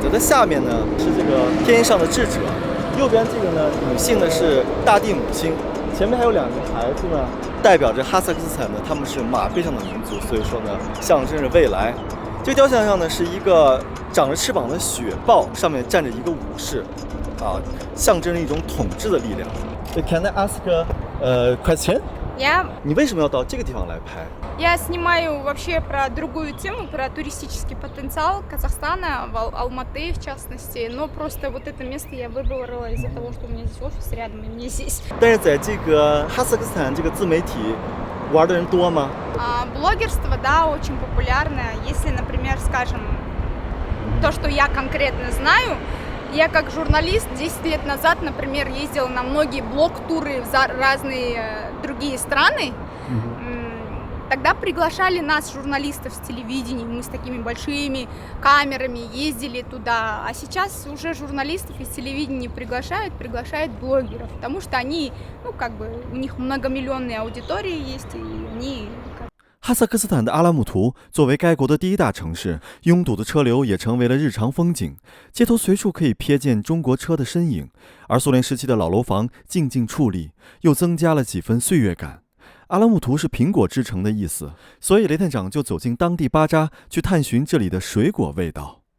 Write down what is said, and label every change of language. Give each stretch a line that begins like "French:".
Chinese: 在它下面呢是这个天上的智者，右边这个呢女性呢是大地母亲，前面还有2个孩子呢，代表着哈萨克斯坦呢他们是马背上的民族，所以说呢象征着未来。这个雕像上呢是一个长着翅膀的雪豹，上面站着一个武士，象征着一种统治的力量。
English: Can I ask a question?
Russian: Я
Chinese: 你为什么要到这个地方来拍？
Russian: Я снимаю вообще про другую тему, про туристический потенциал Казахстана, Алматы в частности, но просто вот это место я выбрала из-за того, что у меня здесь офис рядом, и мне здесь.
Chinese: 但是在这个哈萨克斯坦这个自媒体玩的人多吗？
Russian: Блогерство, да, очень популярное. Если, например, скажем, то, что я конкретно знаю, я как журналист 10 лет назад, например, ездила на многие блог-туры в разные другие страны. Тогда приглашали нас, журналистов с телевидения, мы с такими большими камерами ездили туда. А сейчас уже журналистов из телевидения приглашают блогеров, потому что они, ну как бы, у них многомиллионные аудитории есть, и они...
Chinese: 哈萨克斯坦的阿拉木图作为该国的第一大城市，拥堵的车流也成为了日常风景，街头随处可以瞥见中国车的身影，而苏联时期的老楼房静静矗立，又增加了几分岁月感。阿拉木图是苹果之城的意思，所以雷探长就走进当地巴扎去探寻这里的水果味道。